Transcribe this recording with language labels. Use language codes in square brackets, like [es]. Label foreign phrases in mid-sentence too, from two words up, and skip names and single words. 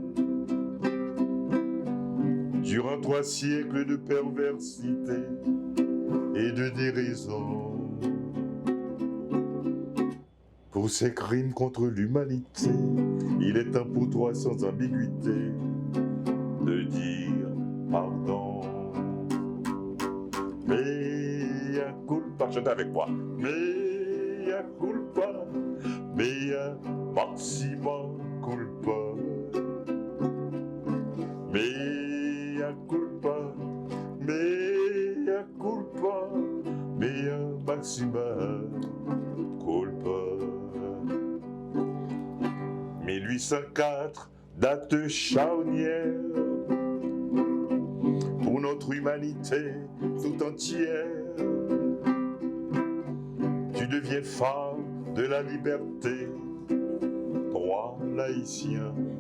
[fr] Durant 3 siècles de perversité et de déraison, pour ces crimes contre l'humanité, il est temps pour toi sans ambiguïté de dire pardon. [la] Mea culpa, [fr] chante avec moi. [la] Mea culpa, mea maxima culpa. Mea culpa, mea culpa, mea maxima culpa. [fr] 1804, date charnière pour notre humanité tout entière. Tu deviens phare de la liberté, droit laïcien.